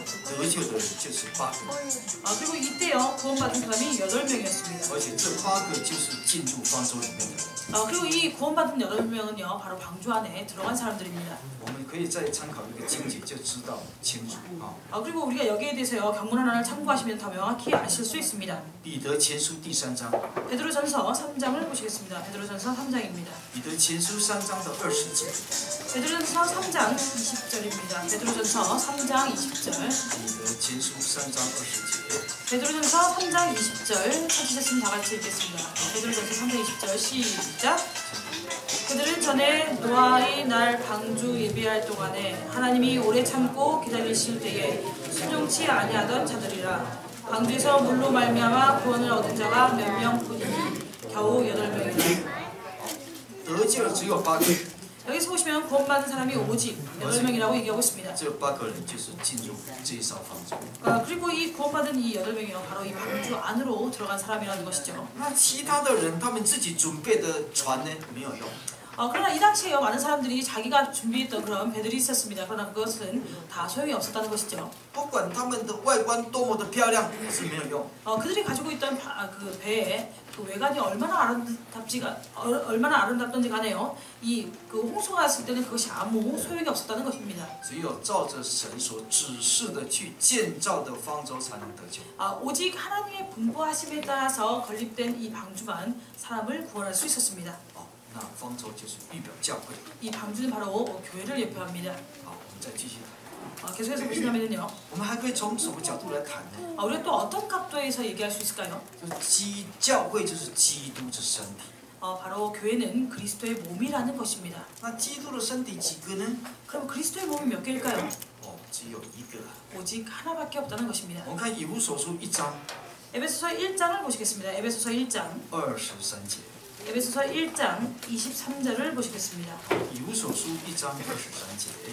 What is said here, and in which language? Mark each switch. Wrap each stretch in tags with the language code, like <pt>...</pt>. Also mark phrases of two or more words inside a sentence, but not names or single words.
<zh>得救的人就是8个，</zh> <ko>그리고 이때요, 구원받은 사람이 8명이었습니다.</ko> <zh>而且这8个就是进入方舟里面的人。</zh> <ko>그리고 이 구원받은 8명은요, 바로 방주 안에 들어간 사람들입니다.</ko> <zh>我们可以再参考一个经节，就知道清楚啊。</zh> <ko>그리고 우리가 여기에 대해서요, 경문 하나를 참고하시면 더 명확히 아실 수 있습니다.</ko> <zh>彼得前书第3章。</zh> <ko>베드로전서 3장을 보시겠습니다. 베드로전서 3장입니다.</ko> <zh>彼得前书3章的20节。</zh> <ko>베드로전서 3장 20절입니다. 베드로전서 3장 20절.</ko> <zh>彼得前书3章20节。</zh> <ko>베드로전서 3장 20절 찾으셨으면 다 같이 읽겠습니다. 베드로전서 3장 20절 시작. 그들은 전에 노아의 날 방주 예비할 동안에 하나님이 오래 참고 기다리실 때에 순종치 아니하던 자들이라. 방주에서 물로 말미암아 구원을 얻은 자가 몇 명뿐이니 겨우 8명이라.</ko> <zh>得救的只有8个人，</zh> <ko>여기서 보시면 구원받은 사람이 오직 8명이라고 얘기하고 있습니다.</ko> <zh>这8个人就是进入这一艘方舟。</zh> <ko>그리고 이 구원받은 이 8명이요 바로 이 방주 안으로 들어간 사람이라는 것이죠.</ko> <zh>那其他的人，他们自己准备的船呢，没有用。</zh> <ko>그러나 이 당시에요 많은 사람들이 자기가 준비했던 그런 배들이 있었습니다. 그러나 그것은 다 소용이 없었다는 것이죠.</ko> <zh>不管他们的外观多么的漂亮，也是没有用。</zh> <ko>그들이 가지고 있던 그 배의 그 외관이 얼마나 아름답던지 간에요. 이 그 홍수가 왔을 때는 그것이 아무 소용이 없었다는 것입니다.</ko> <zh>只有照着神所指示的去建造的方舟，才能得救。</zh> <ko>오직 하나님의 분부하심에 따라서 건립된 이 방주만 사람을 구원할 수 있었습니다.</ko> <zh>那方舟就是预表教会。</zh> <ko>이 방주는 바로 교회를 예표합니다.</ko> <zh>好，我们再继续谈。</zh> <ko>계속해서 보시면은요.</ko> <zh>我们还可以从什么角度来谈呢？</zh> <ko>우리가 또 어떤 각도에서 얘기할 수 있을까요?</ko> <zh>就是教会就是基督之身体。</zh> <ko>바로 교회는 그리스도의 몸이라는 것입니다.</ko> <zh>那基督的身体几个呢？</zh> <ko>그럼 그리스도의 몸이 몇 개일까요?</ko> <zh>只有一个。</zh> <ko>오직 하나밖에 없다는 것입니다.</ko> <zh>我们看以弗所书1章</zh> <ko>에베소서 1장을 보시겠습니다. 에베소서 1장.</ko> <zh>23节。</zh> <ko>에베소서 1장 23절을 보시겠습니다.</ko> <zh>以弗所书1章23节。</zh>